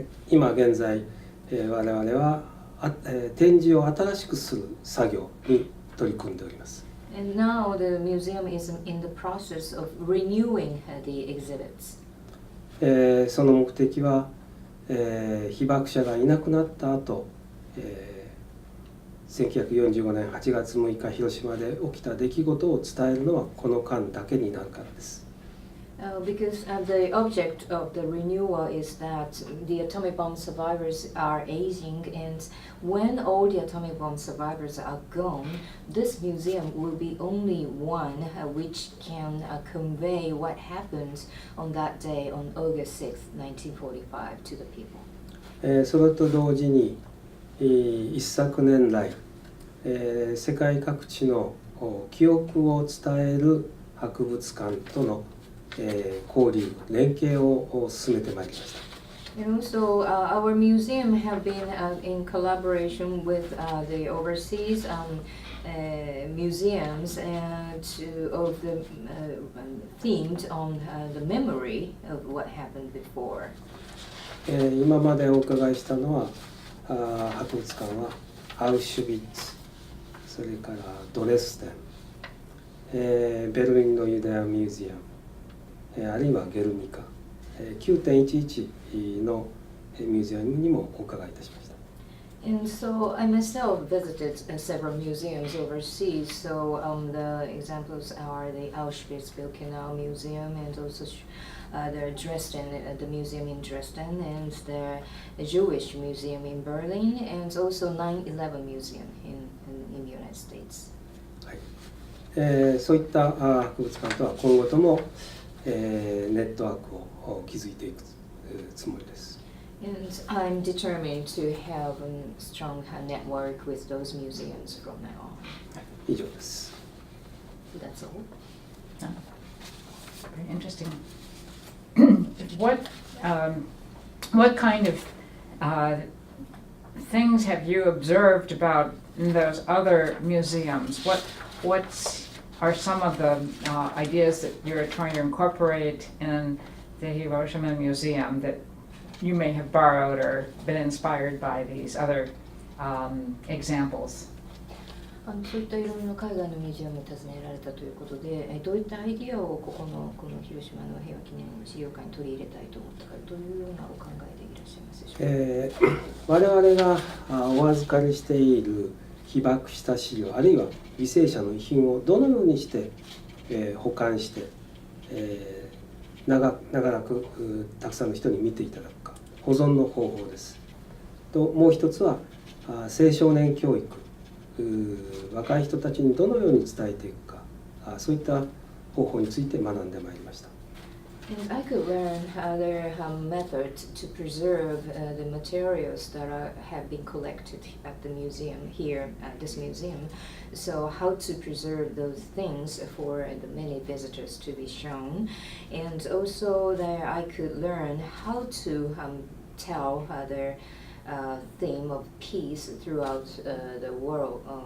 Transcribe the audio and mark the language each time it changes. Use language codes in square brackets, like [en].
[ja] 今現在、我々は展示を新しくする作業に取り組んでおります。 [en] And now the museum is in the process of renewing the exhibits. [ja] その目的は被爆者がいなくなった後、1945年8月6日広島で起きた出来事を伝えるのはこの間だけになるからです。 [en] Because the object of the renewal is that the atomic bomb survivors are aging, and when all the atomic bomb survivors are gone, this museum will be only one which can convey what happened on that day on August 6, 1945 to the people. [ja] それと同時に一昨年来、世界各地の記憶を伝える博物館との交流、連携を進めてまいりました。 [en] And also, our museum have been in collaboration with the overseas museums and of the themed on the memory of what happened before. [ja] 今までお伺いしたのは博物館はアウシュビッツ、それからドレスデン、ベルリンのユダヤミュージアム、あるいはゲルニカ、 9.11 のミュージアムにもお伺いいたしました。 [en] And so I myself visited several museums overseas. So the examples are the Auschwitz-Birkenau Museum and also the Dresden, the museum in Dresden, and the Jewish Museum in Berlin, and also 9/11 Museum in the United States. [ja] そういった博物館とは今後とも、ネットワークを築いていくつもりです。 [en] And I'm determined to have a strong network with those museums from now on. [ja] 以上です。 [en] That's all. Very interesting. What kind of things have you observed about those other museums? What are some of the ideas that you're trying to incorporate in the Hiroshima Museum that you may have borrowed or been inspired by these other examples? [ja] そういったいろいろな海外のミュージアムを訪ねられたということで、どういったアイディアをこの広島の平和記念資料館に取り入れたいと思ったかというようなお考えでいらっしゃいますでしょうか。我々がお預かりしている被爆した資料あるいは犠牲者の遺品をどのようにして、保管して、長らくたくさんの人に見ていただくか、保存の方法です。ともう一つは青少年教育、若い人たちにどのように伝えていくか、そういった方法について学んでまいりました。 [en] And I could learn other methods to preserve the materials that have been collected at the museum here at this museum. So how to preserve those things for the many visitors to be shown, and also that I could learn how to tell their theme of peace throughout the world.